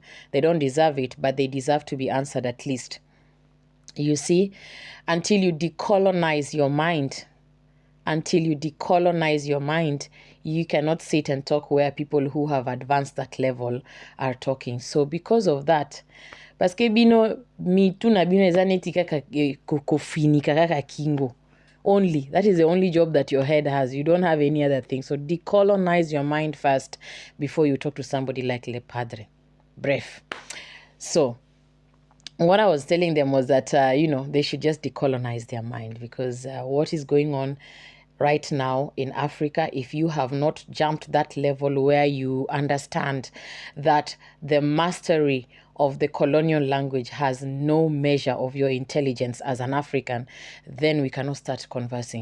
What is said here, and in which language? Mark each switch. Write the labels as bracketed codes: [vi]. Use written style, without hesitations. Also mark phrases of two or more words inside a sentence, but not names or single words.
[en] They don't deserve it, but they deserve to be answered at least. You see, until you decolonize your mind, you cannot sit and talk where people who have advanced that level are talking. So because of that, [ln] paske bino mituna bino ezaneti kaka kofinika kaka kingo. [en] Only. That is the only job that your head has. You don't have any other thing. So decolonize your mind first before you talk to somebody like Le Padre. Bref. So what I was telling them was that, they should just decolonize their mind, because what is going on right now in Africa, if you have not jumped that level where you understand that the mastery of the colonial language has no measure of your intelligence as an African, then we cannot start conversing.